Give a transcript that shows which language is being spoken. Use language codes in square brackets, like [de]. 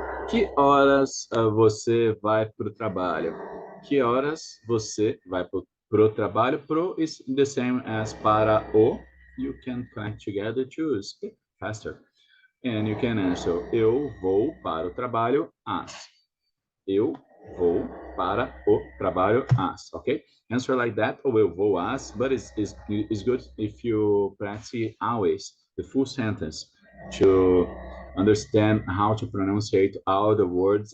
[pt] Que horas você vai para o trabalho? Que horas você vai para o trabalho? [en] Pro is the same as para o. You can connect together to speak faster. And you can answer, [pt] eu vou para o trabalho às. Eu vou para o trabalho às, okay? [en] Answer like that, or [pt] eu vou às, [en] but it's good if you practice always the full sentence to understand how to pronunciate all the words.